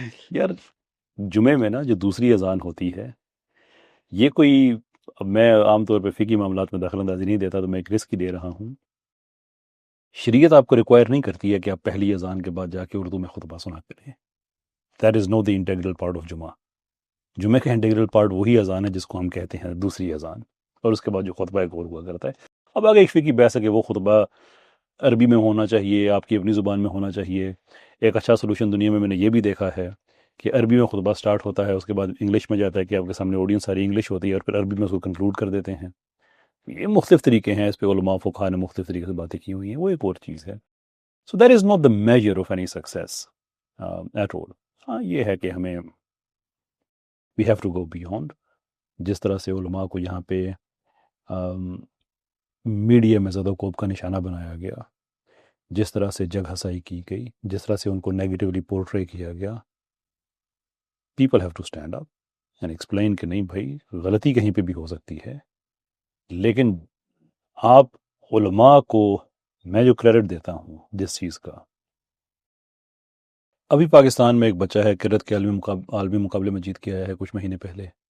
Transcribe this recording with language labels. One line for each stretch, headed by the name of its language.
Urdu: یار جمعے میں نا جو دوسری اذان ہوتی ہے, یہ کوئی, اب میں عام طور پہ فقہی معاملات میں دخل اندازی نہیں دیتا تو میں ایک رسک ہی دے رہا ہوں. شریعت آپ کو ریکوائر نہیں کرتی ہے کہ آپ پہلی اذان کے بعد جا کے اردو میں خطبہ سنا کریں.
English: That is now the integral part of جمعہ.
Urdu: جمعے کا انٹیگرل پارٹ وہی اذان ہے جس کو ہم کہتے ہیں دوسری اذان, اور اس کے بعد جو خطبہ ایک اور ہوا کرتا ہے. اب آگے ایک فقہی بحث ہے کہ وہ خطبہ عربی میں ہونا چاہیے, آپ کی اپنی زبان میں ہونا چاہیے. ایک اچھا سلوشن دنیا میں نے یہ بھی دیکھا ہے کہ عربی میں خطبہ سٹارٹ ہوتا ہے, اس کے بعد انگلش میں جاتا ہے کہ آپ کے سامنے آڈینس ساری انگلش ہوتی ہے, اور پھر عربی میں اس کو کنکلوڈ کر دیتے ہیں. یہ مختلف طریقے ہیں, اس پہ علماء فقہا نے مختلف طریقے سے باتیں کی ہوئی ہیں, وہ ایک اور چیز ہے.
English: So that is not the major of any success at all.
Urdu: ہاں یہ ہے کہ ہمیں
English: We have to go beyond.
Urdu: جس طرح سے علماء کو یہاں پہ میڈیا میں زدہ کوب کا نشانہ بنایا گیا, جس طرح سے جگ ہسائی کی گئی, جس طرح سے ان کو نیگیٹولی پورٹرے کیا گیا,
English: people have to stand up and explain
Urdu: کہ نہیں بھائی غلطی کہیں پہ بھی ہو سکتی ہے, لیکن آپ علماء کو میں جو کریڈٹ دیتا ہوں جس چیز کا, ابھی پاکستان میں ایک بچہ ہے کرت کے عالمی مقابلے میں جیت کے آیا ہے کچھ مہینے پہلے,